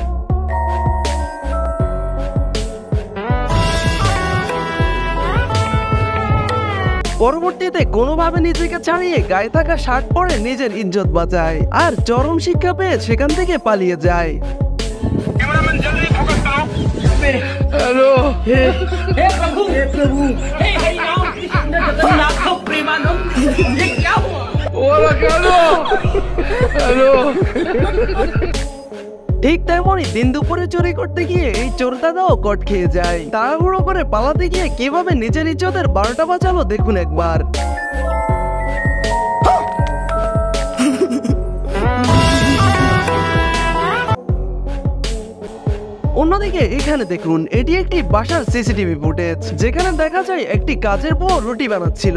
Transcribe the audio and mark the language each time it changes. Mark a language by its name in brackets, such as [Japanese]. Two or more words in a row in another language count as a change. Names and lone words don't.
[Bangla] পরবর্তীতে কোনোভাবে নিজেকে ছাড়িয়ে গায়ে থাকা শার্ট পরে নিজের ইজ্জত বাঁচায়, আর চরম শিক্ষা পেয়ে সেখান থেকে পালিয়ে যায়। [Hindi] हेलो हे प्रभु हे राम कृष्ण जगन्नाथ प्रेमानंद, ये क्या हुआ? [Bangla] हेलो ঠিক তেমনই দিন দুপুরে চুরি করতে গিয়ে এই চোর দাদাও কট খেয়ে যায়। তাড়াহুড়ো করে পালাতে গিয়ে কিভাবে নিজের ইজ্জতের 12টা বাঁচালো দেখুন একবার। অন্যদিকে এখানে দেখুন, এটি একটি বাসার সিসিটিভি ফুটেজ, যেখানে দেখা যায় একটি কাজের বউ রুটি বানাচ্ছিল।